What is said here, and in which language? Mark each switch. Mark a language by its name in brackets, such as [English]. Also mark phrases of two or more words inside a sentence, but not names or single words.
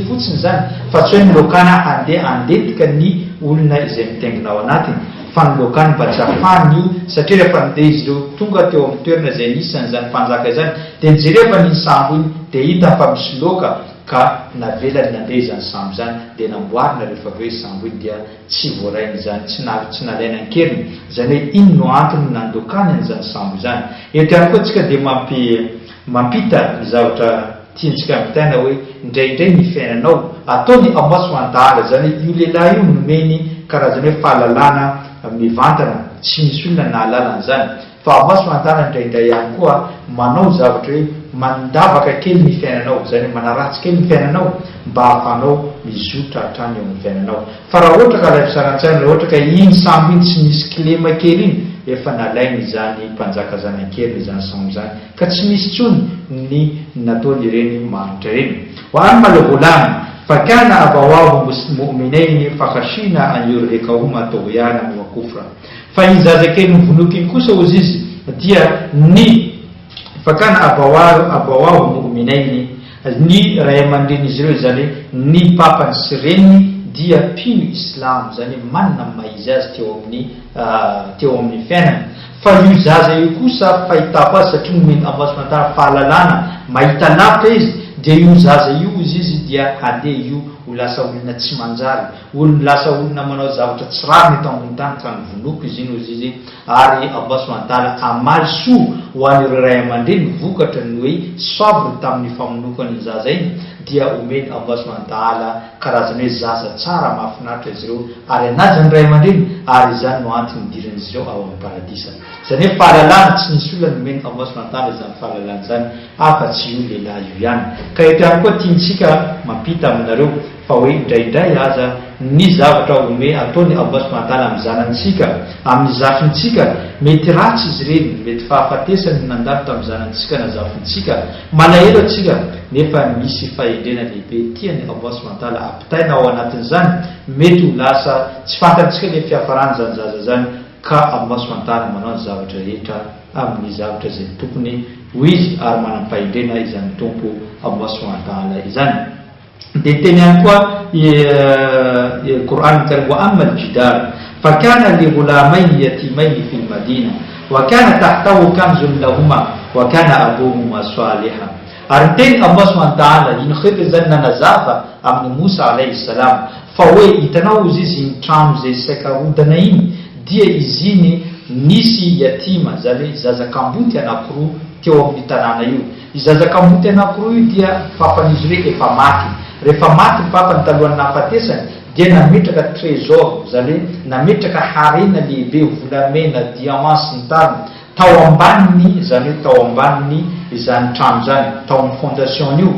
[Malagasy] fotsiny zany fa tsy hoe ny lokana andeha andetika ny olona izay mitaingina ao anatiny fa ny lokany mba tsy hafahany io satria rehefa nandeha izy ireo tonga teo amin'ny toerana izay nisan'izany mpanjaka izany dia nijerefa ny sambo iny dia hita fa misy loka ka navelany nandeha izany sambo zany dia namboarina rehefa aveo sambo iny dia tsy voarainy zany tsy nalaina ankeriny zany hoe ino no antony nandokany an'izany sambo zany eto ihany koa tsika dia mampita ny zavatra tiantsika ampitaina hoe indraindray ny fiainanao ataony [Arabic] الله سبحانه وتعالى [Malagasy] zany io lehilahy io nomeny karazany hoe fahalalana mivantana tsy misy olona nahalala an'izany fa [Arabic] الله سبحانه وتعالى [Malagasy] indraindray ihany koa manao zavatra hoe mandavaka kely ny fiainanao zany manaratsy kely ny fiainanao mba hafanao mizotra hatrany eo amin'ny fiainanao fa raha ohatra ka lafisarantsany raha ohatra ka iny sambo iny tsy misy klema kely iny efa nalainy zany mpanjaka zanakely zany sambo zany ka tsy misy tsony ny nataony ireny manitra ireny [Arabic] وأما الغلام فكان أبواه مؤمنين فخشينا أن يرهقهما طغيانا وكفرا [Malagasy] fa iny zazakely nivonoky iny kosa ozy izy dia ny fakana [Arabic] أبواه مؤمنين [Malagasy] ny ray aman-dren'izy ireo zany ny papany sy reniny dia pino Islam zany manana maizy azy teo amin'ny fiainana fa io zaza io kosa fahitako azy satria nomeny [Arabic] الله سبحانه وتعالى [Malagasy] fahalalana mahita lavitra izy dia io zaza io izy dia handeha io ho lasa olona tsy manjary lasa olona manao zavatra tsy rariny eto ambony tany ka nivonoko izy iny ozy izy ary [Arabic] الله سبحانه وتعالى [Malagasy] amaly soa ho an'ireo ray aman-dreny vokatra ny hoe sabra tamin'ny famonokany zaza iny dia omeny [Arabic] الله سبحانه وتعالى [Malagasy] karazany hoe zaza tsara mahafinaritra izy ireo ary anajany ray aman-dreny ary izany no antony idiran'izy ireo ao amin'ny paradisa zany hoe fahalalana tsy nisy olona nomeny [Arabic] الله سبحانه و [Malagasy] ta'ala izany fahalalana zany afa-tsy io lehilahy io ihany ka eto ihany koa tiantsika mampita aminareo fa hoe indraindray aza ny zavatra ome ataony [Arabic] الله سبحانه وتعالى [Malagasy] amin'ny zanantsika amin'ny zafintsika mety ratsy izy ireny mety fahafatesany nandalo tamin'ny zanantsika na zafintsika malahelo atsika nefa misy fahendrena lehibe tiany [Arabic] الله سبحانه وتعالى [Malagasy] apitaina ao anatin'izany mety ho lasa tsy fantatsika le fiafarany zany zaza zany ka [Arabic] الله سبحانه وتعالى [Malagasy] manao ny zavatra rehetra amin'ny zavatra zay tokony hoizy ary manam-pahendrena izany tompo [Arabic] الله سبحانه وتعالى [Malagasy] izany. Dia teny ihany koa [Arabic] القرآن الكريم وأما الجدار فكان لغلامين يتيمين في المدينة وكان تحته كنز لهما وكان أبوهما صالحا. [Malagasy] Ary teny [Arabic] الله سبحانه وتعالى [Malagasy] iny khidr zany nanazava amin'ny Musa [Arabic] عليه السلام [Malagasy] fa hoe hitanao izy iny trano zay sakarodana iny dia izy iny nisy yatima zany zazakamboty anankiroa teo amin'ny tanàna io. I zazakamboty anankiroa io dia papan'izy ireo efa maty. Rehefa maty ny papany talohan'ny nahafatesany dia nametraka trésor zany nametraka harena lehibe volamena diamant sy ny tariny tao ambaniny zany tao ambaniny izany trano zany tao amin'ny fondation io.